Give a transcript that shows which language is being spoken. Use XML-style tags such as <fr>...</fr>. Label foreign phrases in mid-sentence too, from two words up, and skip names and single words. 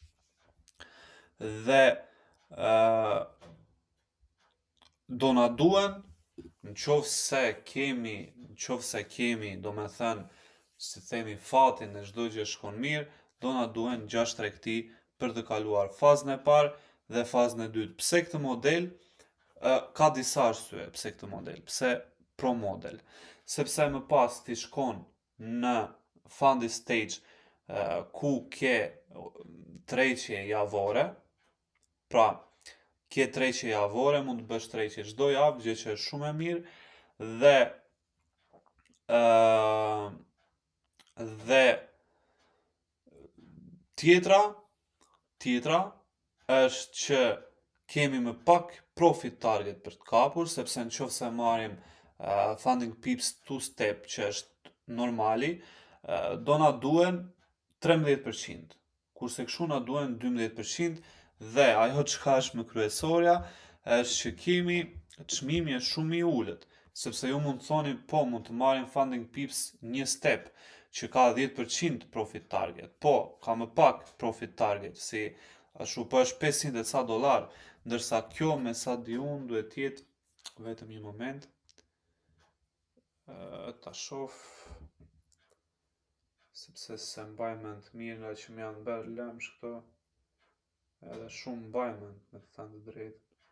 <sq>Dhe do na duhen nëse kemi, do me thënë, si themi, fatin e çdo gjë shkon mirë, do na duhen 6 tregti për të kaluar fazën e parë dhe fazën e dytë. Pse këtë model? Ka disa arsye pse këtë model. Pse pro model? Sepse më pas ti shkon në</sq> <en>funding stage</en> <sq>ku ke tregje javore, pra ke tregje javore, mund të bësh tregje çdo javë, gjë që është shumë e mirë, dhe tjetra është që kemi më pak</sq> <en>profit target</en> <sq>për të kapur, sepse nëse marrim funding pips 2 step që është normali, do na duhen 13%, kurse kështu na duhen 12%, dhe ajo çka është më kryesorja është që kemi çmimi është shumë i ulët, sepse ju mund të thoni po mund të marrim funding pips 1 step që ka 10%</sq> <en>profit target,</en> <sq>po ka më pak</sq> <en>profit target,</en> <sq>si ashtu po është $500, ndërsa kjo me sa di unë duhet të jetë, vetëm një moment, ta shoh, sepse se mbaj mend mirë nga që më janë bërë lëmsh këto, edhe shumë mbaj mend, me të thënë të drejtën.</sq>